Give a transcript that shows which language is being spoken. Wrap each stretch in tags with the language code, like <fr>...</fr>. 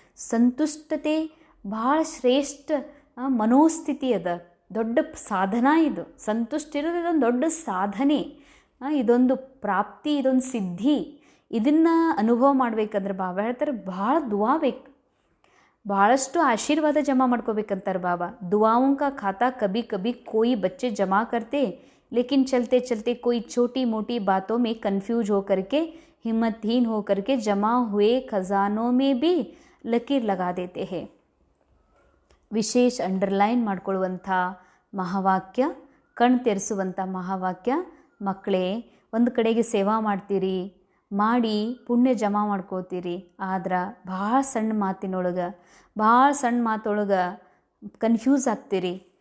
<kn>ಸಂತುಷ್ಟತೆ ಭಾಳ ಶ್ರೇಷ್ಠ ಮನೋಸ್ಥಿತಿ ಅದ, ದೊಡ್ಡ ಸಾಧನ ಇದು. ಸಂತುಷ್ಟಿರೋದು ಇದೊಂದು ದೊಡ್ಡ ಸಾಧನೆ, ಇದೊಂದು ಪ್ರಾಪ್ತಿ, ಇದೊಂದು ಸಿದ್ಧಿ. ಇದನ್ನು ಅನುಭವ ಮಾಡ್ಬೇಕಂದ್ರೆ ಬಾಬಾ ಹೇಳ್ತಾರೆ ಭಾಳ ದುವಾ ಬೇಕು, ಭಾಳಷ್ಟು ಆಶೀರ್ವಾದ ಜಮಾ ಮಾಡ್ಕೋಬೇಕಂತಾರೆ ಬಾಬಾ.</kn> <hi>दुआओं का खाता कभी कभी कोई बच्चे जमा करते, लेकिन चलते चलते कोई छोटी मोटी बातों में कंफ्यूज होकर के हिम्मतहीन होकर के जमा हुए खजानों में भी लकीर लगा देते हैं.</hi> <kn>ವಿಶೇಷ ಅಂಡರ್ಲೈನ್ ಮಾಡ್ಕೊಳ್ಳುವಂಥ ಮಹಾವಾಕ್ಯ, ಕಣ್ಣು ತೆರೆಸುವಂಥ ಮಹಾವಾಕ್ಯ. ಮಕ್ಕಳೇ, ಒಂದು ಕಡೆಗೆ ಸೇವಾ ಮಾಡ್ತೀರಿ, ಮಾಡಿ ಪುಣ್ಯ ಜಮಾ ಮಾಡ್ಕೋತೀರಿ, ಆದ್ರೆ ಭಾಳ ಸಣ್ಣ ಮಾತೊಳಗೆ ಕನ್ಫ್ಯೂಸ್ ಆಗ್ತೀರಿ.</kn>